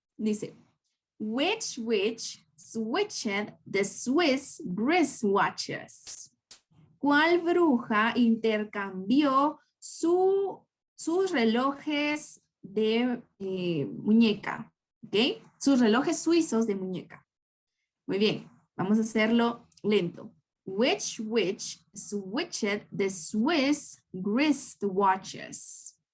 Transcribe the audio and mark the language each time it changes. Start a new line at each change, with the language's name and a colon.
English: Dice, which switched the Swiss wristwatches?
Spanish: ¿Cuál bruja intercambió sus relojes de muñeca? ¿Ok? Sus relojes suizos de muñeca. Muy bien. Vamos a hacerlo lento.
English: Which switched the Swiss wristwatches?